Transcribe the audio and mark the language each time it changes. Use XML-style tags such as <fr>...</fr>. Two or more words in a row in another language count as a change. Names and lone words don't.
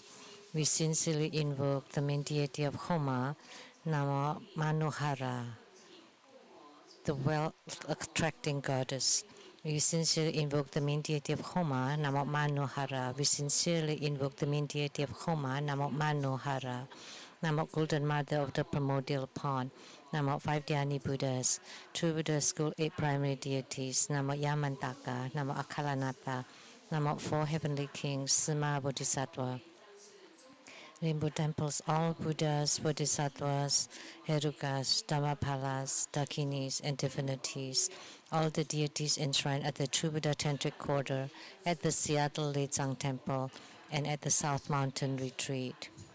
<en>We sincerely invoke the main deity of Homa, Namo Manohara, the wealth-attracting goddess. We sincerely invoke the main deity of Homa, Namo Manohara. We sincerely invoke the main deity of Homa, Namo Manohara. Namo Golden Mother of the Primordial Pond. Namo Five Dhyani Buddhas. True Buddha School 8 Primary Deities. Namo Yamantaka. Namo Akalanata. Namo Four Heavenly Kings. Sima Bodhisattva. Rainbow temples, all Buddhas, Bodhisattvas, Herukas, Dhammapalas, Dakinis, and divinities, all the deities enshrined at the True Buddha Tantric Quarter, at the Seattle Lezang Temple, and at the South Mountain Retreat.</en>